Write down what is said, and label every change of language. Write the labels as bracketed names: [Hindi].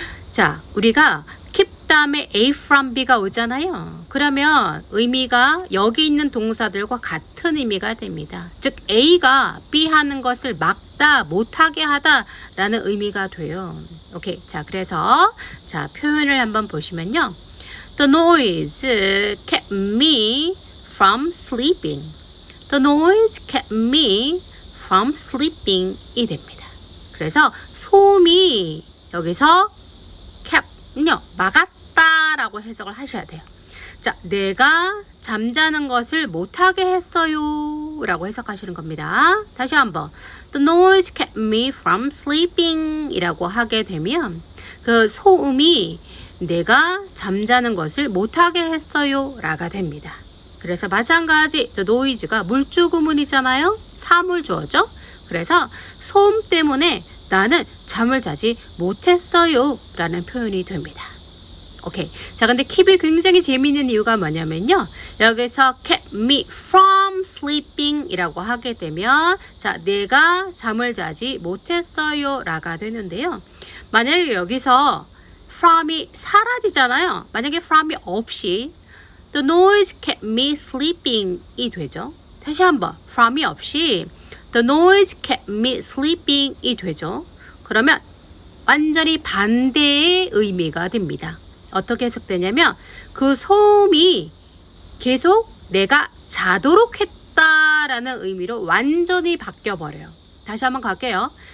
[Korean] 자, 우리가 keep 다음에 A from B가 오잖아요. 그러면 의미가 여기 있는 동사들과 같은 의미가 됩니다. 즉 A가 B 하는 것을 막다, 못하게 하다 라는 의미가 돼요. 오케이. 자, 그래서 자, 표현을 한번 보시면요. [English] The noise kept me from sleeping. The noise kept me from sleeping [Korean] 이 됩니다. 그래서 소음이 여기서 kept는요, 막았다라고 해석을 하셔야 돼요. 자, 내가 잠자는 것을 못하게 했어요 라고 해석하시는 겁니다. 다시 한번 [English] The noise kept me from sleeping [Korean] 이라고 하게 되면 그 소음이 내가 잠자는 것을 못하게 했어요 라가 됩니다. 그래서 마찬가지 the noise가 물주구문이잖아요. 사물주어죠. 그래서 소음 때문에 나는 잠을 자지 못했어요 라는 표현이 됩니다. 오케이. 자, 근데 keep이 굉장히 재미있는 이유가 뭐냐면요. 여기서 [English] kept me from sleeping [Korean] 이라고 하게 되면 자, 내가 잠을 자지 못했어요 라가 되는데요. 만약에 여기서 from이 사라지잖아요. 만약에 [English] from이 없이 the noise kept me sleeping 이 되죠. [Korean] 다시 한번 [English] from이 없이 the noise kept me sleeping 이 되죠. [Korean] 그러면 완전히 반대의 의미가 됩니다. 어떻게 해석되냐면 그 소음이 계속 내가 자도록 했다라는 의미로 완전히 바뀌어버려요. 다시 한번 갈게요.